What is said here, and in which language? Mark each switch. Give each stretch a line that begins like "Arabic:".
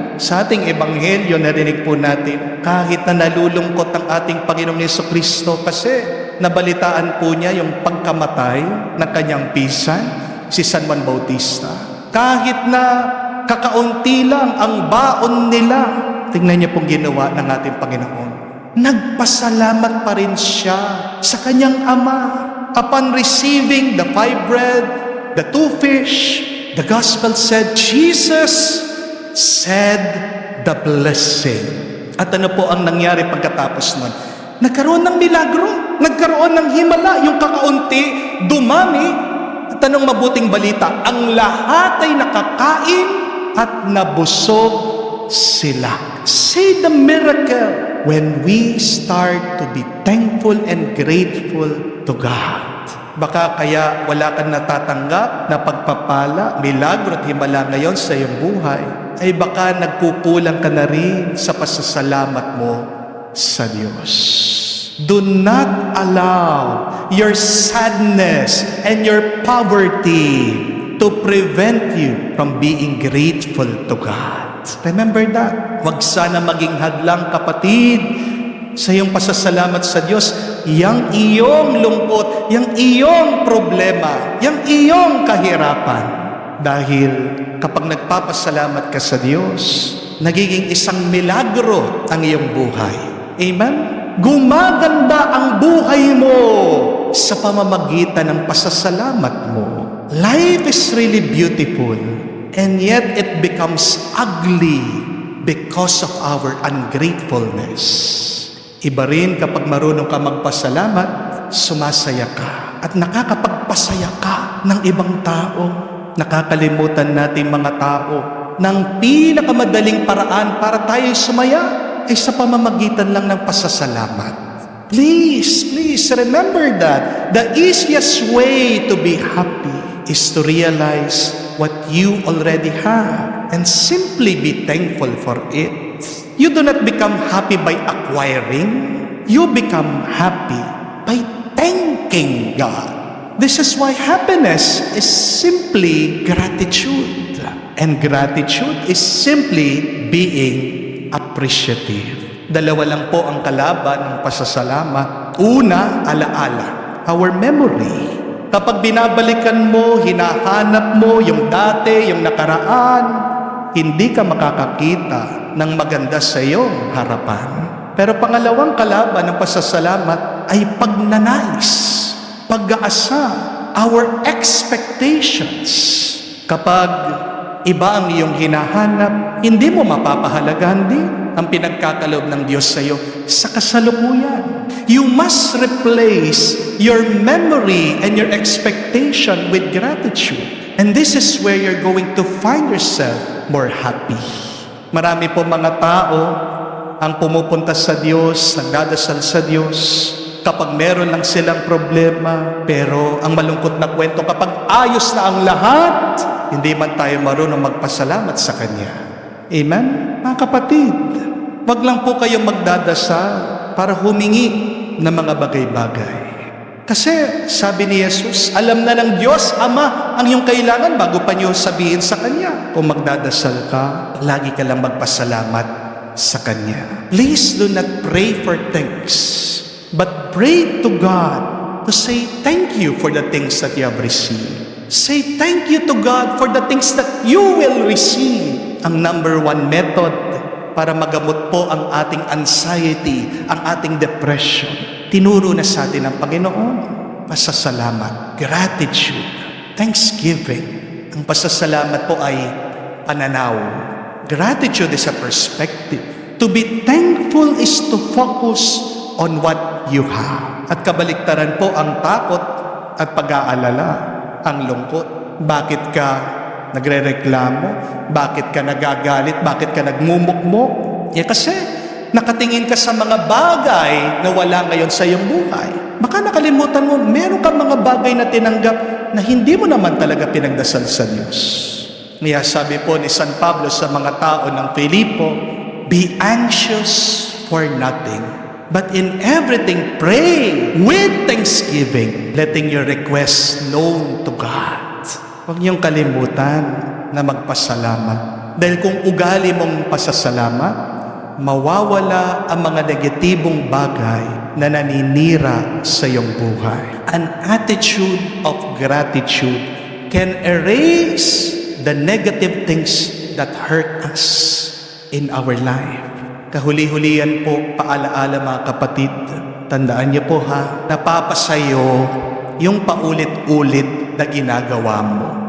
Filipino: Sa ating ebanghelyo, narinig po natin, kahit na nalulungkot ang ating Panginoong Jesucristo kasi nabalitaan po niya yung pagkamatay ng kanyang pisan, si San Juan Bautista. Kahit na kakaunti lang ang baon nila, tingnan niyo pong ginawa ng ating Panginoon. Nagpasalamat pa rin siya sa kanyang Ama.
English: Upon receiving the 5 bread, the 2 fish, the gospel said, Jesus said the blessing.
Filipino: At ano po ang nangyari pagkatapos nun? Nagkaroon ng milagro, nagkaroon ng himala, yung kakaunti, dumami. At anong mabuting balita? Ang lahat ay nakakain at nabusog sila.
English: Say the miracle when we start to be thankful and grateful to God.
Filipino: Baka kaya wala kang natatanggap na pagpapala, milagro at himala ngayon sa iyong buhay, ay baka nagkukulang ka na rin sa pasasalamat mo sa Diyos.
English: Do not allow your sadness and your poverty to prevent you from being grateful to God. Remember that.
Filipino: Huwag sana maging hadlang, kapatid, sa iyong pasasalamat sa Diyos, yang iyong lungkot, yang iyong problema, yang iyong kahirapan. Dahil kapag nagpapasalamat ka sa Diyos, nagiging isang milagro ang iyong buhay. Amen? Gumaganda ang buhay mo sa pamamagitan ng pasasalamat mo.
English: Life is really beautiful, and yet it becomes ugly because of our ungratefulness.
Filipino: Iba rin kapag marunong ka magpasalamat, sumasaya ka at nakakapagpasaya ka ng ibang tao. Nakakalimutan natin mga tao ng pinakamadaling paraan para tayo sumaya ay sa pamamagitan lang ng pasasalamat.
English: Please remember that the easiest way to be happy is to realize what you already have and simply be thankful for it. You do not become happy by acquiring. You become happy by thanking God. This is why happiness is simply gratitude. And gratitude is simply being appreciative.
Filipino: Dalawa lang po ang kalaban ng pasasalamat. Una, alaala.
English: Our memory.
Filipino: Kapag binabalikan mo, hinahanap mo yung dati, yung nakaraan, hindi ka makakakita ng maganda sa iyong harapan. Pero pangalawang kalaban ng pasasalamat ay pagnanais, pag-aasa,
English: our expectations.
Filipino: Kapag iba ang iyong hinahanap, hindi mo mapapahalagahan din ang pinagkakaloob ng Diyos sa iyo sa kasalukuyan.
English: You must replace your memory and your expectation with gratitude. And this is where you're going to find yourself more happy.
Filipino: Marami po mga tao ang pumupunta sa Diyos, nagdadasal sa Diyos, kapag meron lang silang problema. Pero ang malungkot na kwento, kapag ayos na ang lahat, hindi man tayo marunong magpasalamat sa Kanya. Amen? Mga kapatid, wag lang po kayong magdadasal para humingi ng mga bagay-bagay. Kasi sabi ni Jesus, alam na ng Diyos Ama ang iyong kailangan bago pa niyo sabihin sa Kanya. Kung magdadasal ka, lagi ka lang magpasalamat sa Kanya.
English: Please do not pray for things, but pray to God to say thank you for the things that you have received. Say thank you to God for the things that you will receive.
Filipino: Ang number one method para magamot po ang ating anxiety, ang ating depression, tinuro na sa atin ng Panginoon. Pasasalamat,
English: gratitude, thanksgiving.
Filipino: Ang pasasalamat po ay pananaw.
English: Gratitude is a perspective. To be thankful is to focus on what you have.
Filipino: At kabaliktaran po ang takot at pag-aalala, ang lungkot. Bakit ka nagrereklamo? Bakit ka nagagalit? Bakit ka nagmumukmok? Kasi nakatingin ka sa mga bagay na wala ngayon sa iyong buhay. Baka nakalimutan mo, meron kang mga bagay na tinanggap na hindi mo naman talaga pinagdasal sa Diyos. Kaya sabi po ni San Pablo sa mga tao ng Filipo,
English: be anxious for nothing, but in everything pray with thanksgiving, letting your requests known to God.
Filipino: Huwag niyong kalimutan na magpasalamat. Dahil kung ugali mong pasasalamat, mawawala ang mga negatibong bagay na naninira sa iyong buhay.
English: An attitude of gratitude can erase the negative things that hurt us in our life.
Filipino: Kahuli-hulian po, paalaala mga kapatid, tandaan niyo po napapasayo yung paulit-ulit na ginagawa mo.